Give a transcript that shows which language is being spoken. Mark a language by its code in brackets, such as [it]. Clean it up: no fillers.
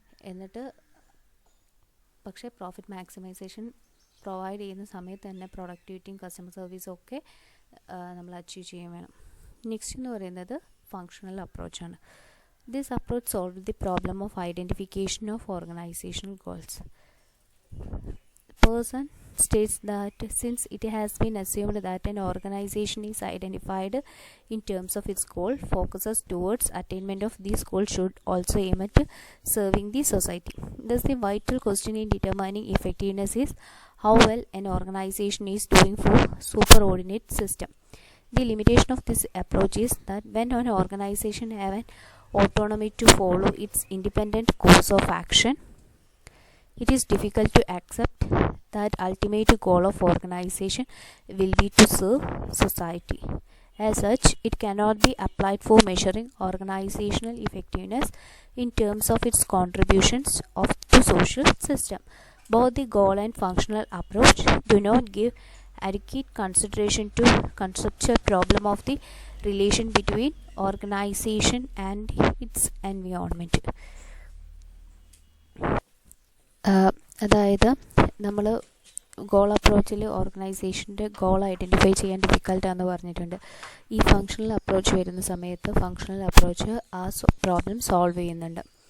[ml] എന്നിട്ട് പക്ഷേ profit maximisation provide ചെയ്യുന്ന സമയത്ത് തന്നെ പ്രൊഡക്ടിവിറ്റിയും കസ്റ്റമർ സർവീസും ഒക്കെ നമ്മൾ അച്ചീവ് ചെയ്യാൻ വേണം. നെക്സ്റ്റ് എന്ന് പറയുന്നത് functional അപ്രോച്ചാണ്. [en] This approach solve the problem of identification of organisational goals. Person states that since it has been assumed that an organization is identified in terms of its goal, focuses towards attainment of these goals should also aim at serving the society. Thus, the vital question in determining effectiveness is how well an organization is doing for superordinate system. The limitation of this approach is that when an organization has an autonomy to follow its independent course of action, it is difficult to accept that ultimate goal of organization will be to serve society. As such, it cannot be applied for measuring organizational effectiveness in terms of its contributions to social system. Both the goal and functional approach do not give adequate consideration to conceptual problem of the relation between organization and its environment. [ml] അതായത് നമ്മൾ goal അപ്രോച്ചിൽ ഓർഗനൈസേഷൻ്റെ goal identify ചെയ്യാൻ ഡിഫിക്കൽട്ടാന്ന് പറഞ്ഞിട്ടുണ്ട്. ഈ functional approach വരുന്ന സമയത്ത് functional approach ആ problem solve ചെയ്യുന്നുണ്ട്.